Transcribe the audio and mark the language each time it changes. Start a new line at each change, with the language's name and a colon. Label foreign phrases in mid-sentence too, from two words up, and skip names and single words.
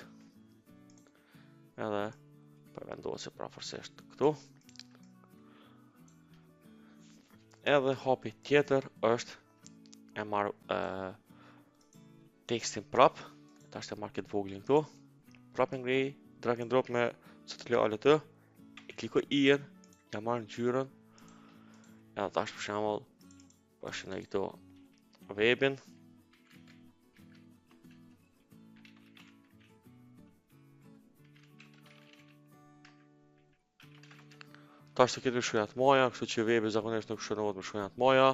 Albanian: Edhe po vendosi prafërsisht këtu. Edhe hapi tjetër është e marr tekstin prap, tash e marr këtë voglin këtu, prap e ngrej,
English: drag and drop
Albanian: me Ctrl+Alt, e klikoj I-n, ja marr ngjyrën, edhe tash për shembull po shënoj këtu webin. Tash të kemi shkronjat moja, kështu që webi zakonisht nuk shënohet me shkronjat moja.